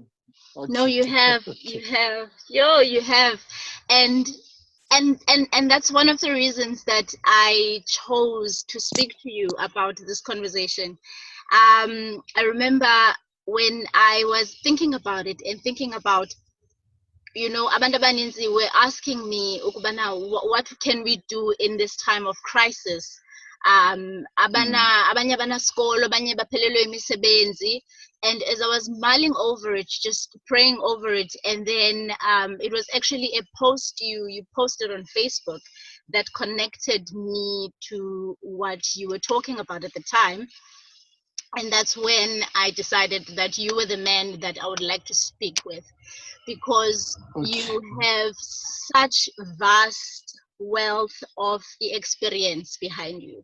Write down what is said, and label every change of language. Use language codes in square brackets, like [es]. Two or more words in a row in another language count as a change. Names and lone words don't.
[en] Okay. No, you have. You have. And that's one of the reasons that I chose to speak to you about this conversation. I remember when I was thinking about it and thinking about, [xh] abantu abaninzi [en] were asking me, what can we do in this time of crisis? [xh] Abanye abanasikolo, abanye baphelelwe imisebenzi. [en] And as I was mulling over it, just praying over it, and then it was actually a post you posted on Facebook that connected me to what you were talking about at the time. And that's when I decided that you were the man that I would like to speak with, because you have such vast wealth of experience behind you.